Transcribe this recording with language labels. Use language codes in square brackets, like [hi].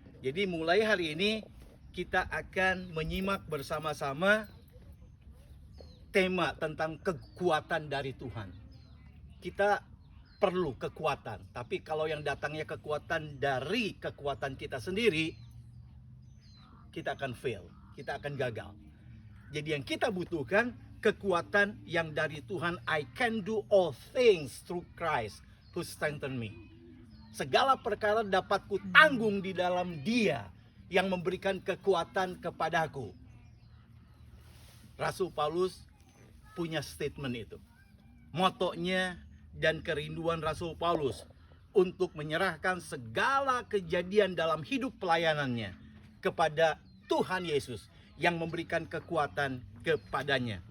[id] Jadi mulai hari ini kita akan menyimak bersama-sama tema tentang kekuatan dari Tuhan. Kita perlu kekuatan, tapi kalau yang datangnya kekuatan dari kekuatan kita sendiri, kita akan fail, kita akan gagal. Jadi yang kita butuhkan kekuatan yang dari Tuhan. [en] I can do all things through Christ who strengthen me. [id] Segala perkara dapat kutanggung di dalam Dia yang memberikan kekuatan kepadaku. Rasul Paulus punya statement itu. Motonya dan kerinduan Rasul Paulus untuk menyerahkan segala kejadian dalam hidup pelayanannya kepada Tuhan Yesus yang memberikan kekuatan kepadanya.